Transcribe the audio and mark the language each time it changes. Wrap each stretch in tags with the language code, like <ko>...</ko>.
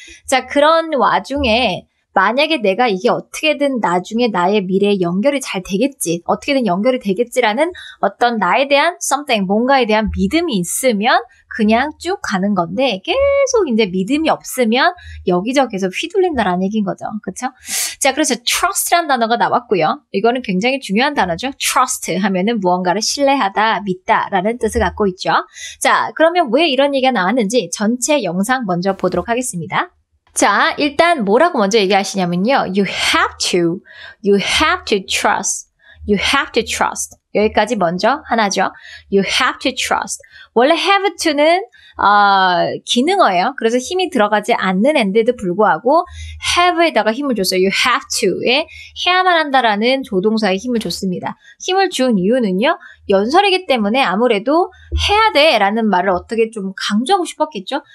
<ko>자, 그런 와중에 만약에 내가 이게 어떻게든 나중에 나의 미래에 연결이 잘 되겠지, 어떻게든 연결이 되겠지라는 어떤 나에 대한 something, 뭔가에 대한 믿음이 있으면 그냥 쭉 가는 건데, 계속 이제 믿음이 없으면 여기저기서 휘둘린다라는 얘기인 거죠. 그쵸? 자, 그래서 trust라는 단어가 나왔고요. 이거는 굉장히 중요한 단어죠. trust 하면은 무언가를 신뢰하다, 믿다라는 뜻을 갖고 있죠. 자, 그러면 왜 이런 얘기가 나왔는지 전체 영상 먼저 보도록 하겠습니다. 자, 일단 뭐라고 먼저 얘기하시냐면요.</ko> <en>You have to trust. You have to trust.</en> <ko>여기까지 먼저 하나죠.</ko> <en>You have to trust.</en> <ko>원래 have to는 기능어예요. 그래서 힘이 들어가지 않는 앤데도 불구하고 have에다가 힘을 줬어요. You have to에 해야만 한다라는 조동사에 힘을 줬습니다. 힘을 준 이유는요. 연설이기 때문에 아무래도 해야 돼라는 말을 어떻게 좀 강조하고 싶었겠죠.</ko>